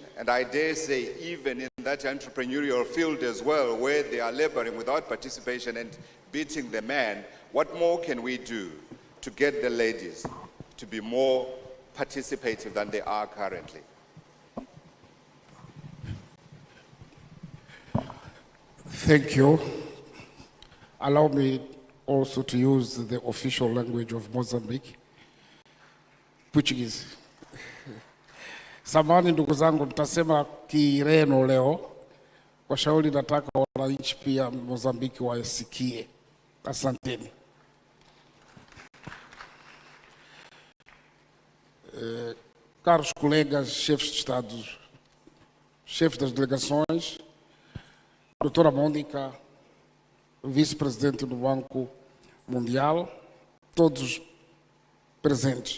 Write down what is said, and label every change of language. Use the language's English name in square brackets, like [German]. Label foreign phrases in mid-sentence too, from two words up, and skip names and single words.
[English] And I dare say even in that entrepreneurial field as well, where they are laboring without participation and beating the men, what more can we do to get the ladies to be more participative than they are currently? Thank you. Allow me also to use the official language of Mozambique, Portuguese. [Swahili] Samahani ndugu zangu, nitasema Kireno leo kwa shauri, nataka wananchi pia Mozambiki wasikie. Asanteni. [Portuguese] Caros colegas, chefes de Estado, chefes das delegações, doutora Mônica, vice-presidente do Banco Mundial, todos presentes.